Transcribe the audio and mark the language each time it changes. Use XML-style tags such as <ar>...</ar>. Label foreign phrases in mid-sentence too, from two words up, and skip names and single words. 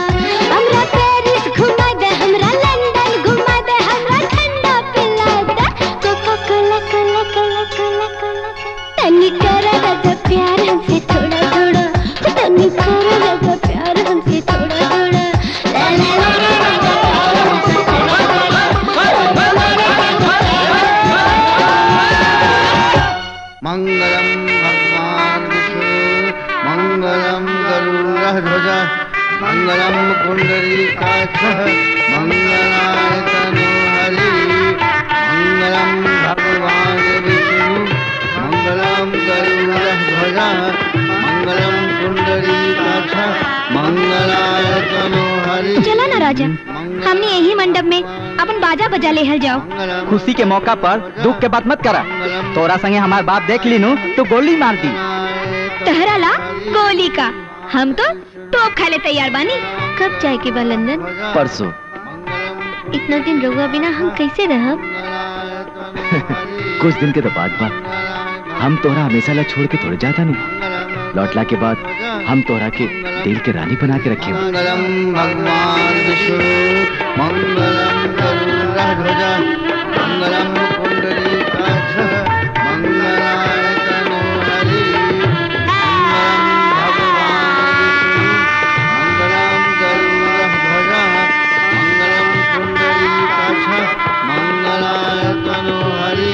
<bho>हमरा पेरिस घुमा दे, हमरा लंदन घुमा दे, हमरा ठंडा पिला दे, कोका कोला कोला कोला कोला कोला। तनी कर राजा प्यार हमसे थोड़ा थोड़ा, तनी कर राजा प्यार हमसे थोड़ा थोड़ा। ला ला ला ला ला ला।</bho> <sa>मंगलम भगवान विष्णु, मंगलम गरुड़ध्वज, मंगलम पुंडरीकाक्षः, मंगलाय तनोहरि। मंगलम भगवान विष्णु, मंगलम गरुड़ध्वज, मंगलम पुंडरीकाक्षः, मंगलाय तनोहरि।</sa> <bho>चला ना राजा, हमने यही मंडप में अपन बाजा बजा ले हल जाओ। खुशी के मौका पर दुख के बात मत करा। तोरा संगे हमार बाप देख ली नु तो गोली मार दी। तहरा ला गोली का, हम तो टोप खाले तैयार बानी। कब जाए के बा लंदन? परसों। इतना दिन रहुआ बिना हम कैसे रहब? कुछ दिन के तो बाद बा। हम तोरा हमेशा ला छोड़ के थोड़े जाता नहीं। लौटला के बाद हम तोरा के दिल के रानी बना के रखे।</bho> <sa>मंगलम भगवान विष्णु, मंगलम गरुड़ध्वज, मंगलम पुंडरीकाक्षः, मंगलाय तनोहरि। मंगलम भगवान विष्णु, मंगलम गरुड़ध्वज, मंगलम पुंडरीकाक्षः, मंगलाय तनोहरि।</sa>